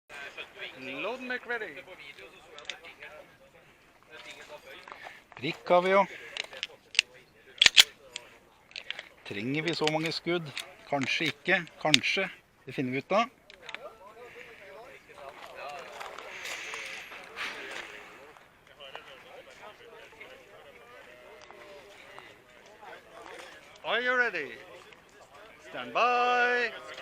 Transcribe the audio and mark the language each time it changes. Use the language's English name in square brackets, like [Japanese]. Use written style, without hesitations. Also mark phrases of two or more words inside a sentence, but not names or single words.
[English] Load and make ready. [Norwegian] Prikk har vi jo. Trenger vi så mange skudd? Kanskje ikke, kanskje. Det finner vi ut da. [English] Are you ready? Stand by.